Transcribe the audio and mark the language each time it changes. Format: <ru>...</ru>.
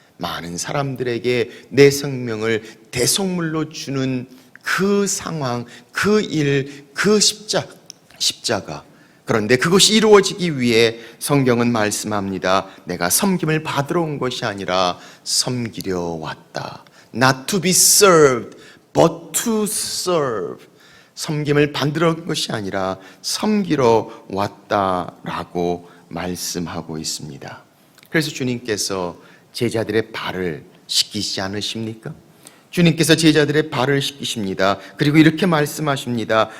<ko>많은 사람들에게 내 생명을 대속물로 주는 그 상황, 그 일, 그 십자가. 그런데 그것이 이루어지기 위해 성경은 말씀합니다. 내가 섬김을 받으러 온 것이 아니라 섬기려 왔다.</ko> <en>Not to be served, but to serve.</en> <ko>섬김을 받으러 온 것이 아니라 섬기러 왔다라고 말씀하고 있습니다. 그래서 주님께서 제자들의 발을 씻기지 않으십니까? 주님께서 제자들의 발을 씻기십니다. 그리고 이렇게 말씀하십니다.</ko>